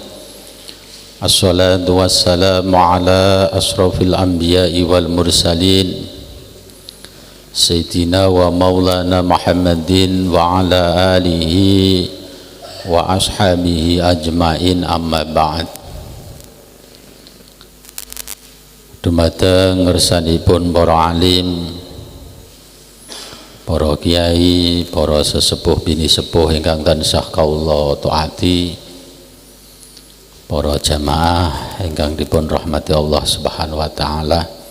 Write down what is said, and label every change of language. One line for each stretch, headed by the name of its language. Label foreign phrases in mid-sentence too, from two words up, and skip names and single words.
Arabic: الصلاة والسلام على أشرف الأنبياء والمرسلين سيدنا ومولانا محمد وعلى آله وأصحابه أجمعين، أما بعد.
Javanese: Dumateng ngersanipun para alim, para kiai, para sesepuh bini sepuh ingkang tansah kaula taati, para jamaah ingkang dipun rahmati Allah
Arabic: سبحانه وتعالى.